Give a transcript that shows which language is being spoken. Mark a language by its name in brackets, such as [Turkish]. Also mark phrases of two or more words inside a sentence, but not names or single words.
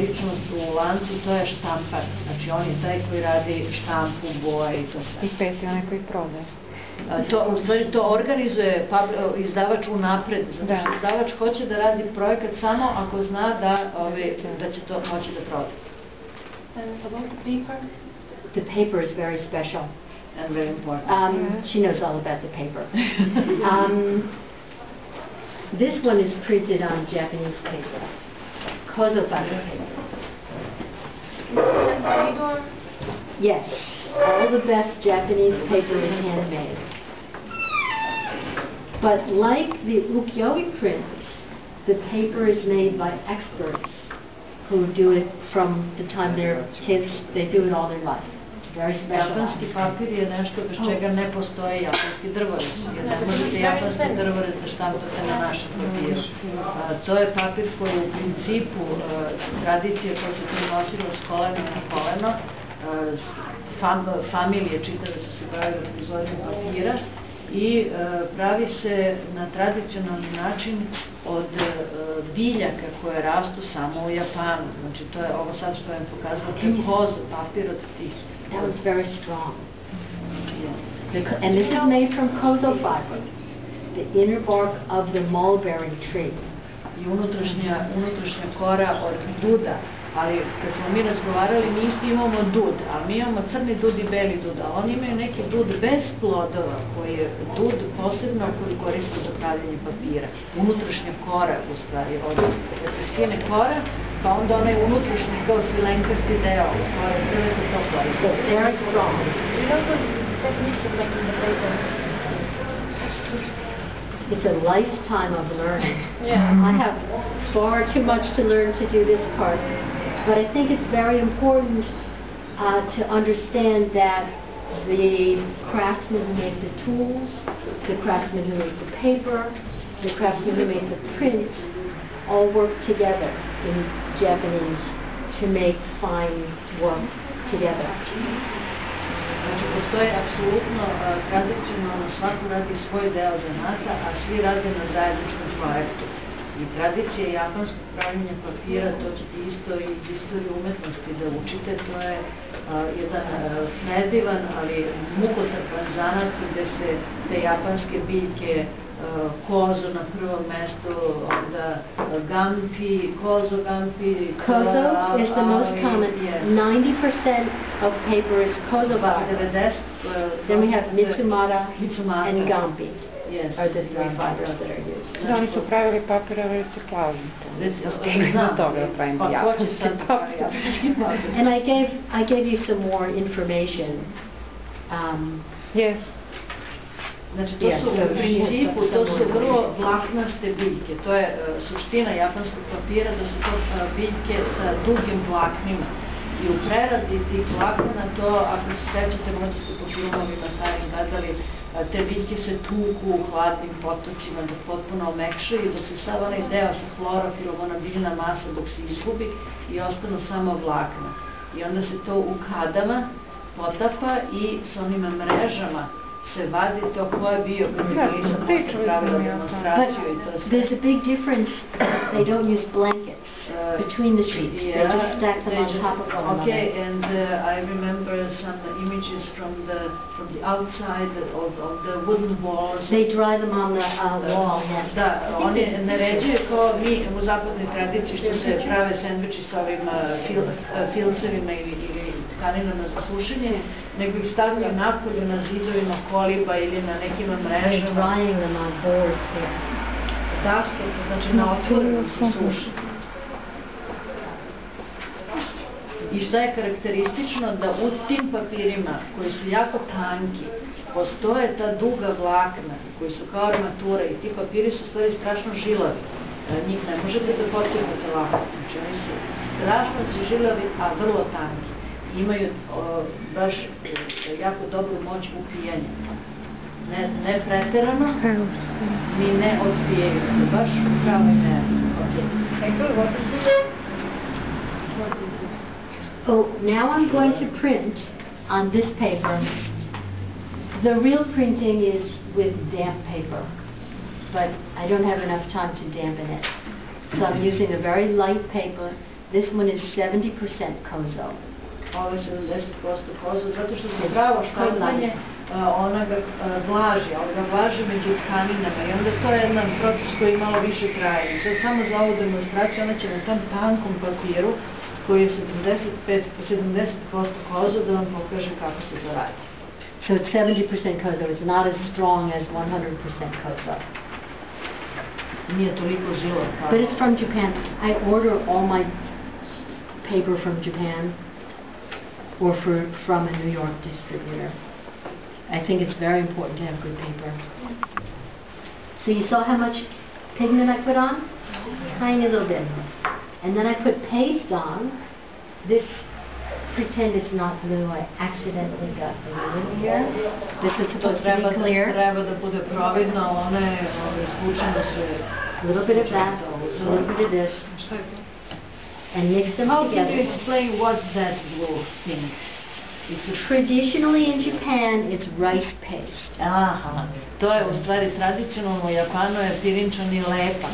[Serbian] ličnost u lancu, to je štampar. Znači, on je taj koji radi štampu, boje i to sve. I 5. onaj koji prodaje. U stvari to organizuje izdavač unapred, zato što izdavač hoće da radi projekat samo ako zna da će to moći da proda. [English] And about the paper? The paper is very special. And very important. She knows all about the paper. This one is printed on Japanese paper, kozo paper. Handmade? Yes, all the best Japanese paper is handmade. But like the ukiyo-e prints, the paper is made by experts who do it from the time they're kids. They do it all their life. It's very special. [Serbian] Japanski papir je nešto bez čega ne postoji japanski drvorez, jer ne možete japanski drvorez da štampate na našem papiru. To je papir koji u principu tradicije koja se prenosila s kolena na koleno, familije čitave su se bavile proizvodnjom papira i pravi se na tradicionalni način od biljaka koje rastu samo u Japanu. Znači, to je ovo sad što vam pokazala, to je kozo, papir od tih. [English] That one's very strong. And this is made from kozo fiber, the inner bark of the mulberry tree. [Serbian] I unutrašnja kora od duda. Ali kad smo mi razgovarali, mi isto imamo dud, ali mi imamo crni dud i beli dud, a oni imaju neki dud bez plodova, koji je dud posebno koji koriste za pravljanje papira. Unutrašnja kora, u stvari, kad se skine kora, pa onda onaj unutrašnji kao svilenkasti deo od kore, prve to koriste. [English] So it's very strong. Do you know technique of making the paper? It's a lifetime of learning. Yeah. I have far too much to learn to do this part, but I think it's very important to understand that the craftsmen who make the tools, the craftsmen who make the paper, the craftsmen who make the print, all work together in Japanese to make fine work together. [Serbian] Znači, postoji apsolutno tradicionalno, svako radi svoj deo zanata, a svi rade na zajedničkom projektu. I tradicija japanskog pravljenja papira, to ćete isto iz istorije umetnosti da učite, to je jedan predivan, ali mukotrpan zanat gde se te japanske biljke, kozo na prvom mestu, onda gampi, kozo gampi. [English] Kozo is the most common. Yes. 90% of paper is kozo bark. Then we have Mitsumata and Gampi. Yes. Are the three fibers that are used. [Serbian] Znači, oni su pravili papir u reciklažu. Znam, toga pravimo pa ko će japanski sad papir. japanski papir? [English] And I gave you some more information. Yes. [Serbian] Znači, to su u principu, to su vrlo vlaknaste biljke. To je suština japanskog papira, da su to biljke sa dugim vlaknima. I u preradi tih vlakna, to, ako se sećate, možda ste po filmovima starim gledali, te biljke se tuku u hladnim potocima dok potpuno omekšaju, dok se sav onaj deo sa hlorofilom, ona biljna masa, dok se izgubi i ostanu samo vlakna. I onda se to u kadama potapa i sa onim mrežama se vadi to ko je bio kad je nisam pravila demonstraciju i to sve. [English] There's a big difference. They don't use blankets between the sheets. They just stack them on top of one another. Okay, and I remember some images from the outside of the wooden walls. They dry them on the wall, yes. [Serbian] Da, oni naređuju kao mi u zapadnoj tradiciji što se prave sendviči sa ovim filcevima ili tkaninama za sušenje, nego ih stavljaju napolju na zidovima koliba ili na nekim mrežama. [English] Drying them on boards here. [Serbian] Daske, znači na otvorenom se suše. I šta je karakteristično, da u tim papirima koji su jako tanki, postoje ta duga vlakna koji su kao armatura i ti papiri su u stvari strašno žilavi. Njih ne možete da pocijenete lako. Znači oni su strašno žilavi, a vrlo tanki. Imaju baš jako dobru moć upijanja. Ne preterano, ni ne odpijaju. Baš u pravoj meri. [English] Oh, now I'm going to print on this paper. The real printing is with damp paper, but I don't have enough time to dampen it. So I'm using a very light paper. This one is 70% kozo. [Serbian] Ovo je 70% kozo, zato što se pravo štampanje ona ga vlaži, ali ga vlaži među tkaninama i onda to je jedan proces koji malo više traje. I sad samo za ovu demonstraciju ona će na tom tankom papiru koji je 70% kozo da vam pokaže kako se to radi. [English] So it's 70% kozo. It's not as strong as 100% kozo. [Serbian] Nije toliko žilo. [English] But it's from Japan. I order all my paper from Japan or from a New York distributor. I think it's very important to have good paper. So you saw how much pigment I put on? Tiny little bit. And then I put paste on. This, pretend it's not blue. I accidentally got blue in here. This is supposed to be clear. [Serbian] Treba da bude providno, one slučajno se... [English] A little bit of that, a little bit of this. And mix them How can you together. explain what's that blue thing? Traditionally in Japan, it's rice paste. [Serbian] Aha, to je u stvari tradicionalno u Japanu je pirinčani lepak.